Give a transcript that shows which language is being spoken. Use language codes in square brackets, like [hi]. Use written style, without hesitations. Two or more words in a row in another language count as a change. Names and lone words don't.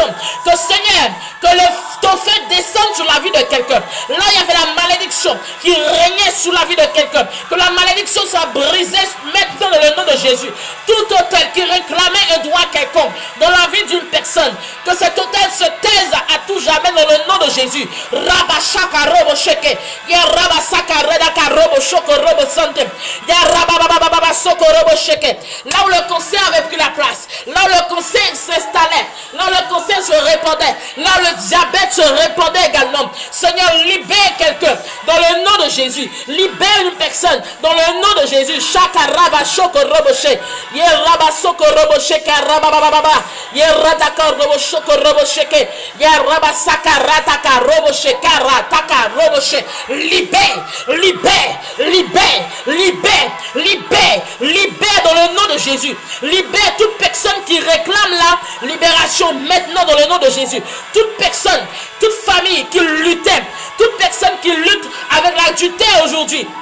[fr] Que Seigneur, que ton feu descende sur la vie de quelqu'un. Là, il y avait la malédiction qui régnait sur la vie de quelqu'un. Que la malédiction soit brisée maintenant dans le nom de Jésus. Tout hôtel qui réclamait un droit quelconque dans la vie d'une personne, que cet hôtel se taise à tout jamais dans le nom de Jésus. Rabashaka robo sheke, ya rabasaka redaka robo shoko robo sante, ya rababababa soko robo sheke. Là où le cancer avait pris la place, là où le cancer s'installait, là où le cancer se répandait, là où le diabète se répandait également. Seigneur, libère quelqu'un dans le nom de Jésus. Libère une personne dans le nom de Jésus. Shaka raba shoko robo sheke, ya rabasoko robo sheke, rababababa, ya radaka robo shoko robo sheke, ya rabasaka rataka robo sheke, rataka robo sheke. Libère, libère, libère, libère, libère, libère dans le nom de Jésus. Libère toute personne qui réclame la libération maintenant dans le nom de Jésus. Toute personne, toute famille qui luttait, toute personne qui lutte avec l'adultère aujourd'hui.